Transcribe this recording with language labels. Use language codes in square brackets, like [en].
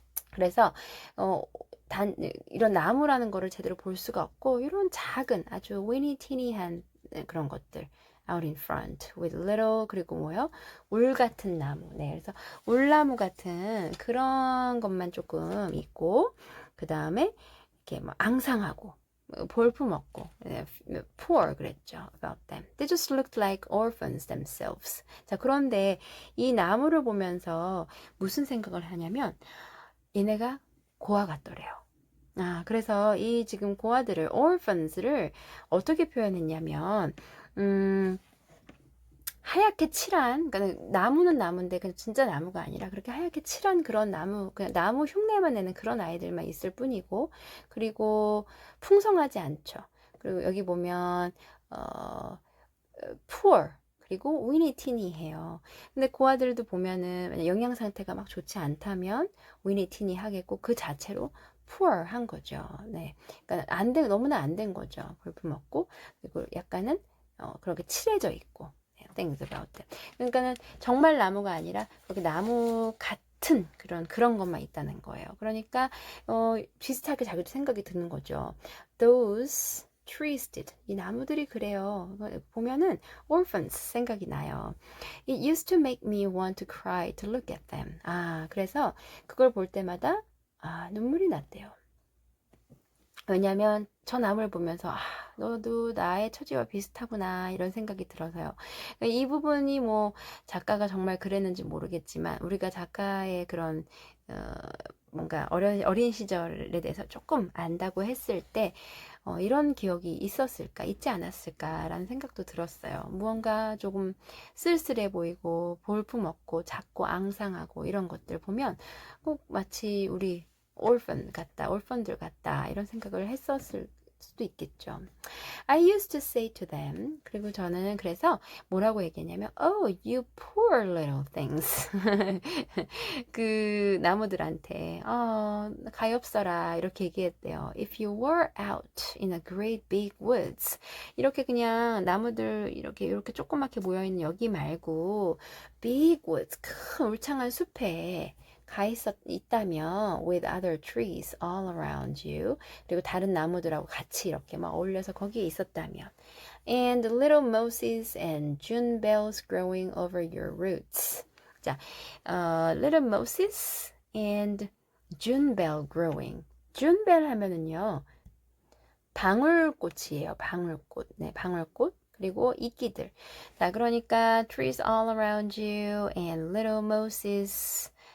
[ko] 그래서 이런 나무라는 거를 제대로 볼 수가 없고 이런 작은 아주 위니티니한 그런 것들 out in front with little 그리고 울 같은 나무. 네, 그래서 올나무 같은 그런 것만 조금 있고 그 다음에 이렇게 앙상하고 볼품 없고 poor 그랬죠 about them. [en] They just looked like orphans themselves. [ko] 자, 그런데 이 나무를 보면서 무슨 생각을 하냐면 얘네가 고아 같더래요. 그래서 이 지금 고아들을 orphans를 어떻게 표현했냐면 하얗게 칠한, 그러니까 나무는 나무인데 그냥 진짜 나무가 아니라 그렇게 하얗게 칠한 그런 나무, 그냥 나무 흉내만 내는 그런 아이들만 있을 뿐이고, 그리고 풍성하지 않죠. 그리고 여기 보면 poor 그리고 위니티니해요. 근데 그 아들도 보면은 영양 상태가 막 좋지 않다면 위니티니 하겠고 그 자체로 poor 한 거죠. 네, 그러니까 너무나 안 된 거죠. 볼품 없고 그리고 약간은 그렇게 칠해져 있고. [en] things about them. [ko] 그러니까는 정말 나무가 아니라 그렇게 나무 같은 그런 것만 있다는 거예요. 그러니까 비슷하게 자기도 생각이 드는 거죠. Those trees did. 이 나무들이 그래요. 보면은 orphans 생각이 나요. [en] It used to make me want to cry to look at them. [ko] 그래서 그걸 볼 때마다 눈물이 났대요. 왜냐면 저 나무를 보면서 너도 나의 처지와 비슷하구나 이런 생각이 들어서요. 이 부분이 작가가 정말 그랬는지 모르겠지만 우리가 작가의 그런 뭔가 어린 시절에 대해서 조금 안다고 했을 때 이런 기억이 있지 않았을까라는 생각도 들었어요. 무언가 조금 쓸쓸해 보이고 볼품 없고 작고 앙상하고 이런 것들 보면 꼭 마치 우리 올펀들 같다 이런 생각을 했었을 수도 있겠죠. [en] I used to say to them. 그리고 저는 그래서 뭐라고 얘기했냐면 Oh, you poor little things. [ko] 그 나무들한테 가엾어라 이렇게 얘기했대요. [en] If you were out in a great big woods. [ko] 이렇게 그냥 나무들 이렇게 조그맣게 모여있는 여기 말고 big woods, 큰 울창한 숲에 있다면 with other trees all around you 그리고 다른 나무들하고 같이 이렇게 막 어울려서 거기에 있었다면 and little mosses and June bells growing over your roots. [en] 자, little mosses and June bell growing. June bell 하면은요 [ko] 방울꽃이에요. 방울꽃. 네, 방울꽃. 그리고 이끼들. [en] 자, 그러니까 trees all around you and little mosses.